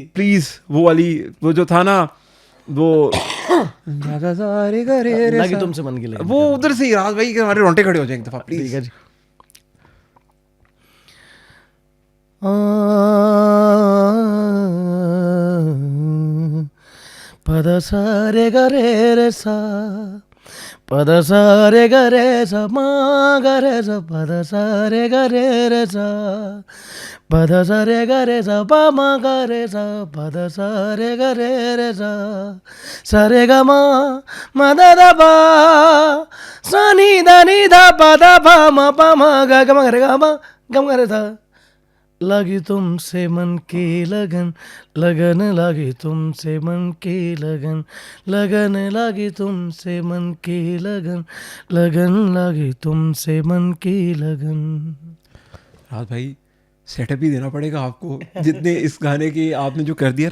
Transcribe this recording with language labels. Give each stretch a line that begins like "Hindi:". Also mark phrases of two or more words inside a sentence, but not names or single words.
Hindi: प्लीज, वो वाली, वो जो था ना, वो सारे करे रे लगी सा- तुमसे मन की लगी। वो उधर से ही राहत भाई के हमारे रोंटे खड़े हो जाए एक दफा ठीक प्लीज। है जी। पद सा रे ग रे रे सा, पद सा रे ग रे सा, मा ग रे सा, पद सा रे ग रे रे सा, पद सा रे ग रे सा, पा मा ग रे सा, पद सा रे ग रे रे सा रे ग मा, म द द पा, सा नी द नी ध प द प म प म ग ग म ग रे ग म ग म ग रे सा। लगी तुमसे मन की लगन, लगन लगी तुमसे मन की लगन, लगन लगी तुमसे मन की लगन, लगन लगी तुमसे मन की लगन। राहत भाई सेटअप ही देना पड़ेगा आपको, जितने इस गाने की आपने जो कर दिया।